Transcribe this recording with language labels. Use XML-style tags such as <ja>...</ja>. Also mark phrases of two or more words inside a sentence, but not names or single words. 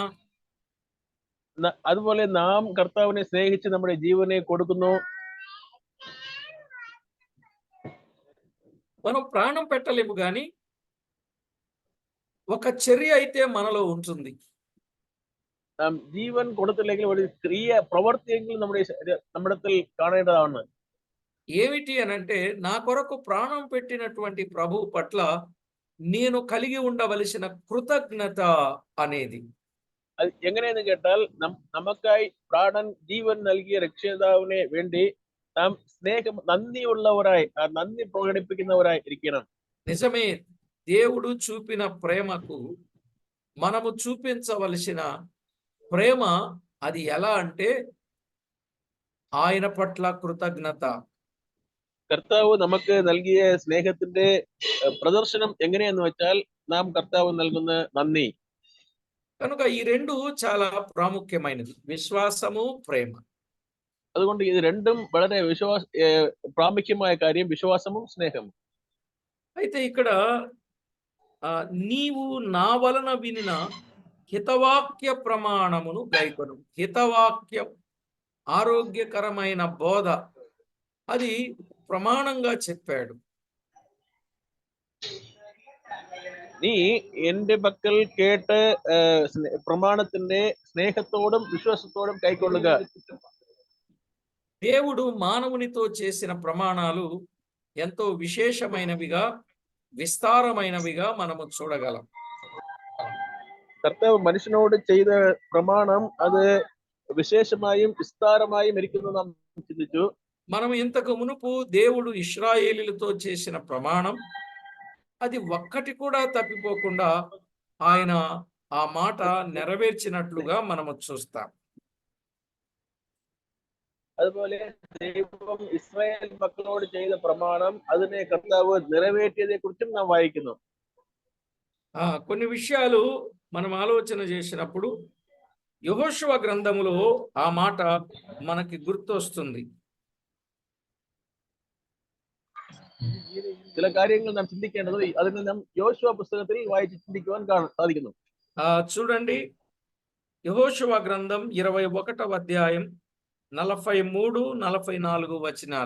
<ml>അതുപോലെ നാം കർത്താവിനെ സ്നേഹിച്ച് നമ്മുടെ ജീവനെ കൊടുക്കുന്നു.</ml> <te>మనం ప్రాణం పెట్టలేము, కానీ ఒక చర్య అయితే మనలో ఉంటుంది.</te> <ml>നാം ജീവൻ കൊടുത്തില്ലെങ്കിൽ ഒരു ക്രിയ, പ്രവർത്തിയെങ്കിലും നമ്മുടെ കാണേണ്ടതാണ്.</ml> <te>ఏమిటి అనంటే, నా కొరకు ప్రాణం పెట్టినటువంటి ప్రభు పట్ల నేను కలిగి ఉండవలసిన కృతజ్ఞత అనేది.</te> <ml>അത് എങ്ങനെയെന്ന് കേട്ടാൽ, നമുക്കായി പ്രാണൻ ജീവൻ നൽകിയ രക്ഷിതാവിനെ വേണ്ടി നാം സ്നേഹം, നന്ദിയുള്ളവരായി, ആ നന്ദി പ്രകടിപ്പിക്കുന്നവരായി ഇരിക്കണം.</ml> <te>నిజమే, దేవుడు చూపిన ప్రేమకు మనము చూపించవలసిన ప్రేమ అది ఎలా అంటే ఆయన పట్ల కృతజ్ఞత.</te> <ml>കർത്താവ് നമുക്ക് നൽകിയ സ്നേഹത്തിന്റെ പ്രദർശനം എങ്ങനെയെന്ന് വെച്ചാൽ നാം കർത്താവ് നൽകുന്ന നന്ദി.</ml> <te>కనుక ఈ రెండు చాలా ప్రాముఖ్యమైనది, విశ్వాసము, ప్రేమ.</te> <ml>അതുകൊണ്ട് ഇത് രണ്ടും വളരെ പ്രാമുഖ്യമായ കാര്യം, വിశ్వాసവും స్నేహము.</ml> <te>అయితే ఇక్కడ నీవు నా వలన వినిన హితవాక్య ప్రమాణమును గైకొను. హితవాక్యం, ఆరోగ్యకరమైన బోధ, అది ప్రమాణంగా చెప్పాడు.</te> <ml>നീ എന്റെ പക്കൽ കേട്ട് പ്രമാണത്തിന്റെ സ്നേഹത്തോടും വിശ്വാസത്തോടും കൈക്കൊള്ളുക.</ml> <te>దేవుడు మానవునితో చేసిన ప్రమాణాలు ఎంతో విశేషమైనవిగా, విస్తారమైనవిగా మనము చూడగలం.</te> <ml>കർത്താവ് മനുഷ്യനോട് ചെയ്ത പ്രമാണം അത് വിശേഷമായും വിസ്താരമായും ഇരിക്കുന്നു നാം ചിന്തിച്ചു.</ml> <te>మనం ఇంతకు మునుపు దేవుడు ఇశ్రాయేలీలతో చేసిన ప్రమాణం అది ఒక్కటి కూడా తప్పిపోకుండా ఆయన ఆ మాట నెరవేర్చినట్లుగా మనము చూస్తాం.</te> <ml>അതുപോലെ ദൈവം ഇസ്രായേൽ മക്കളോട് ചെയ്ത പ്രമാണം അതിനെ കർത്താവ് നിറവേറ്റിയതെ കുറിച്ചും നാം വായിക്കുന്നു.</ml> <te>కొన్ని విషయాలు మనం ఆలోచన చేసినప్పుడు యెహోషువ గ్రంథములో ఆ మాట మనకి గుర్తొస్తుంది.</te> <ml>ചില കാര്യങ്ങൾ നാം ചിന്തിക്കേണ്ടത് അതിന് നാം യോശുവ പുസ്തകത്തിൽ വായിച്ച് ചിന്തിക്കുവാൻ സാധിക്കുന്നു.</ml> <te>చూడండి, యెహోషువ గ్రంథం 21వ అధ్యాయం 43, 44 వచనాలు.</te>